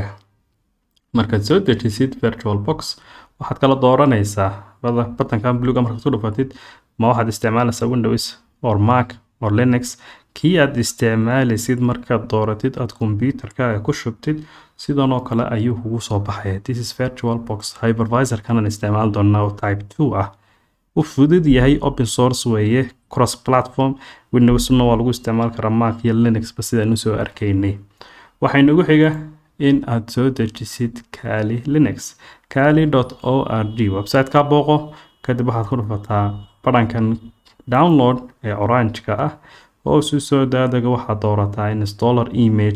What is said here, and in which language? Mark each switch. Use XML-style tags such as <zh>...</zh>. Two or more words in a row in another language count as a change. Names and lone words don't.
<so>Markaad soo dejisid VirtualBox, waxaad kala dooranaysaa buttonkan bluega. markaad ku dhufatid ma waxaad isticmaalaysaa Windows or Mac or Linux. kii aad isticmaalaysid markaad dooratid aad computerkaaga ku shubtid, sidan oo kale ayuu kugu soo baxaya.</so> <en>This is VirtualBox hypervisor</en> <so>kan isticmaal doonaa oo type 2 ah. u fudud yahay,</so> <en>open source weeye, cross platform.</en> <so>Windowsna waa lagu isticmaal karaa, Mac iyo Linux ba sidaan u soo arkaynay. waxaynu ugu xiga in aad soo dejisid Kali Linux. Kali.org website-ka booqo, kadib waxaad ku dhufataa badhankan download ee orange-ka ah oo soo daadaga waxaad doorataa</so> <en>installer image.</en>